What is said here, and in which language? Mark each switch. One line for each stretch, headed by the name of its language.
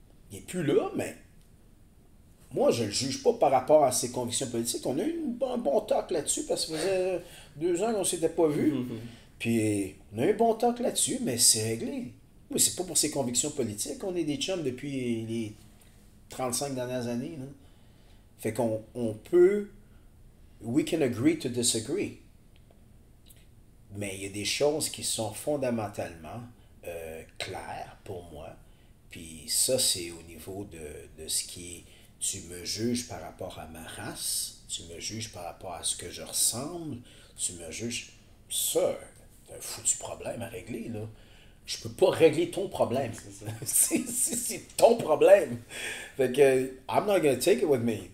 French: Il n'est plus là, mais moi, je ne le juge pas par rapport à ses convictions politiques. On a eu un bon talk là-dessus parce que ça faisait 2 ans qu'on ne s'était pas vus. Puis on a eu un bon talk là-dessus, mais c'est réglé. Oui, c'est pas pour ses convictions politiques. On est des chums depuis les 35 dernières années. Là. Fait qu'on peut...
English: We can agree to disagree.
French: Mais il y a des choses qui sont fondamentalement claires pour moi. Puis ça, c'est au niveau de ce qui est... Tu me juges par rapport à ma race, tu me juges par rapport à ce que je ressemble, tu me juges... Ça, c'est un foutu problème à régler, là. Je peux pas régler ton problème. C'est ton problème. Fait que,
English: I'm not gonna take it with me.